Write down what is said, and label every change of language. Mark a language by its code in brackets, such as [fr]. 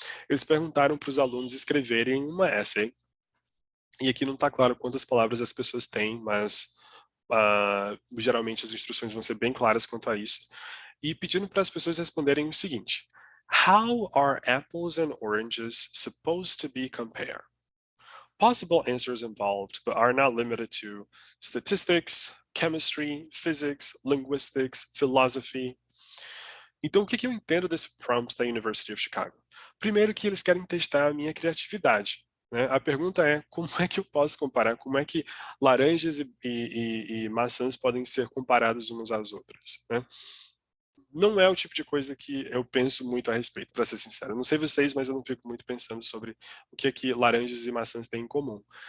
[pt] Eles perguntaram para os alunos escreverem uma essay, e aqui não está claro quantas palavras as pessoas têm, mas geralmente as instruções vão ser bem claras quanto a isso, e pedindo para as pessoas responderem o seguinte: [en] How are apples and oranges supposed to be compared? Possible answers involved, but are not limited to statistics, chemistry, physics, linguistics, philosophy. [pt] Então, o que eu entendo desse prompt da University of Chicago? Primeiro que eles querem testar a minha criatividade. né? A pergunta é, como é que eu posso comparar? Como é que laranjas e maçãs podem ser comparadas umas às outras, né? Não é o tipo de coisa que eu penso muito a respeito, para ser sincero. Eu não sei vocês, mas eu não fico muito pensando sobre o que é que laranjas e maçãs têm em comum.